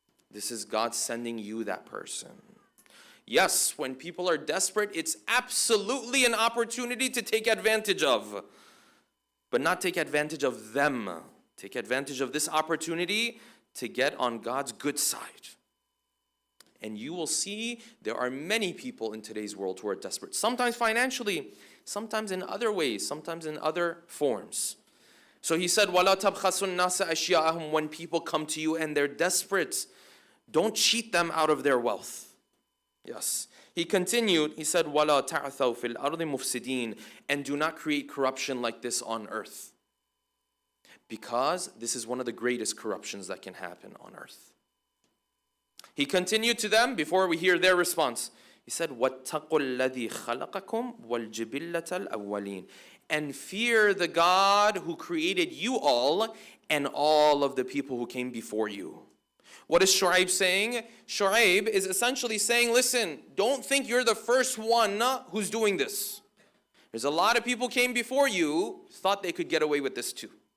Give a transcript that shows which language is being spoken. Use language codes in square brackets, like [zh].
[en] This is God sending you that person. Yes, when people are desperate, it's absolutely an opportunity to take advantage of, but not take advantage of them. Take advantage of this opportunity to get on God's good side. And you will see there are many people in today's world who are desperate. Sometimes financially, sometimes in other ways, sometimes in other forms. So he said, [ar] وَلَا تَبْخَسُ النَّاسَ أَشْيَاءَهُمْ. [en] When people come to you and they're desperate, don't cheat them out of their wealth. Yes. He continued, he said, [ar] وَلَا تَعْثَوْا فِي الْأَرْضِ مُفْسِدِينَ. [en] And do not create corruption like this on earth. Because this is one of the greatest corruptions that can happen on earth. He continued to them before we hear their response. He said, [ar] وَاتَّقُوا الَّذِي خَلَقَكُمْ وَالْجِبِلَّةَ الْأَوَّلِينَ. [en] And fear the God who created you all and all of the people who came before you. What is Shu'ayb saying? Shu'ayb is essentially saying, listen, don't think you're the first one who's doing this. There's a lot of people came before you, thought they could get away with this too.